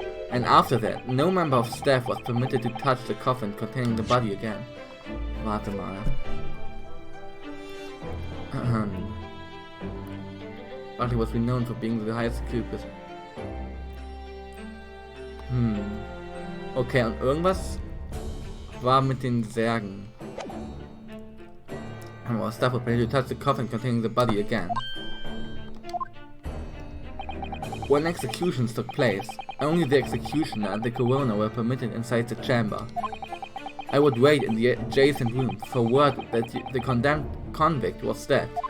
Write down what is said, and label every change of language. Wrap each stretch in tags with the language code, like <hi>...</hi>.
<en>And after that, no member of staff was permitted to touch the coffin containing the body again.</en> <de>Warte mal.</de> <en>Barclay was renowned for being the highest security prison.</en> <de>Okay, und irgendwas war mit den Särgen.</de> <en>and while staff were prepared to touch the coffin containing the body again. When executions took place, only the executioner and the coroner were permitted inside the chamber. I would wait in the adjacent room for word that the condemned convict was dead.</en>